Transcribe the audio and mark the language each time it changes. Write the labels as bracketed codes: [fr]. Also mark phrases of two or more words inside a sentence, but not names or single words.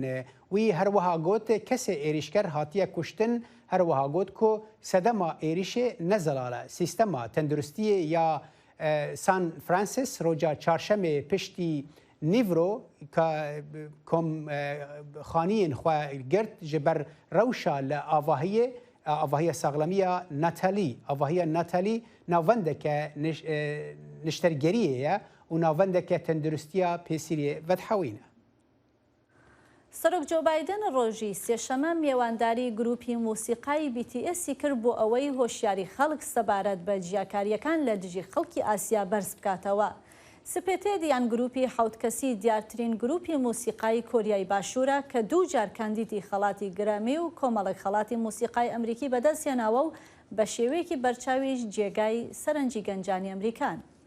[ku] وی هەروەها گوت کەسێ ئێریشکەر هاتیە کوشتن، هەروەها گوت کۆ سەدەما ئێریشێ نەزەڵالە سیستەما تەندروستیە یا سان فرانسیس ڕۆژە چارشەمێ پشتی نیڤرۆ کە خانیین خوا گرت ji ber rewşa li avahiya saxlamiya Natalî. Avahiya Natalî navendeke niştergeriyê ye û navendeke tendurustiya pêsîriyê vedhewîne. [ckb] سەرۆک جۆ بایدن ڕۆژی سێشەمە میێوانداری گروپی موسیقای BTSی کرد بۆ ئەوەی هۆشیاری خەڵک سەبارەت بە جیاکاریەکان لە دژی خەڵکی ئاسیا بەرز بکاتەوە. سپێتێدیان گروپی 7 کەسی دیارترین گروپی موسیقای کۆریای باشوورە کە 2 جار کاندیدی خەڵاتی گرەمی و کۆمەڵک خەڵاتی موسیقای ئەمریکی بەدەستێناوە و بە شێوەیەکی بەرچاویش جێگای سەرنجی گەنجانی ئەمریکان.